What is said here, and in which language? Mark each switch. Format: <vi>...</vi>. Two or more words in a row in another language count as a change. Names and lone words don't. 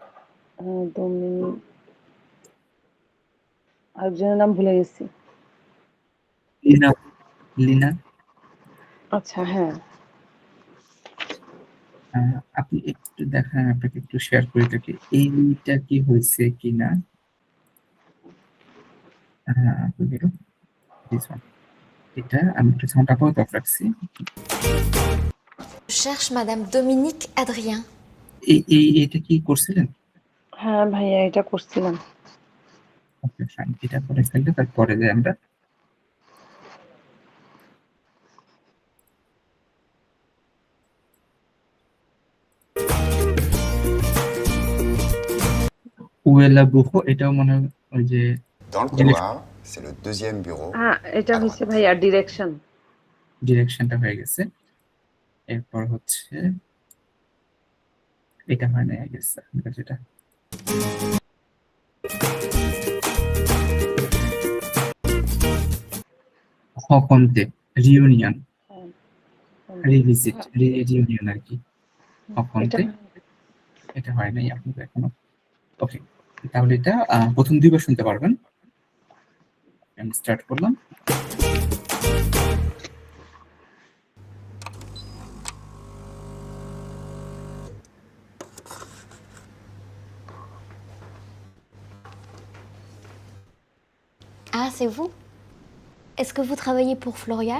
<bn>দমিনি আরেকজনের নাম ভুলে গেছি। লিনা। লিনা। আচ্ছা হ্যাঁ। আপনি একটু দেখান, আপনাকে একটু শেয়ার করে থাকি এইটা কি হয়েছে কিনা। হ্যাঁ,</bn> <en>this one।</en> <bn>এটা আমি একটু সাউন্ড আপাতত অফ রাখছি।</bn> <fr>Je cherche Madame Dominique Adrien.</fr> <bn>এটা কি করছিলেন? হ্যাঁ ভাইয়া এটা করছিলাম।</bn> <en>okay fine,</en> <bn>এটা করে ফেললে তারপরে যে আমরা উয়েলা বুফো, এটাও মনে হয় ওই যে</bn> <fr>Dans le couloir, c'est le deuxième bureau</fr> <bn>এটা</bn> <fr>à</fr> <bn>হচ্ছে</bn> <fr>droite.</fr> <bn>ভাইয়া ডিরেকশন। ডিরেকশনটা হয়ে গেছে। এরপর হচ্ছে এটা হয় না গেছে যেটা হকন্তে, রিউনিয়ন, হ্যাঁ, রিভিজিট, রিউনিয়ন আর কি। এটা হকন্তে এটা হয় নাই আপনাদের এখনো। ওকে, তাহলে এটা প্রথম 2 বার শুনতে পারবেন। আমি স্টার্ট করলাম।</bn> <fr>Ah, c'est vous? Est-ce que vous travaillez pour Florial?</fr>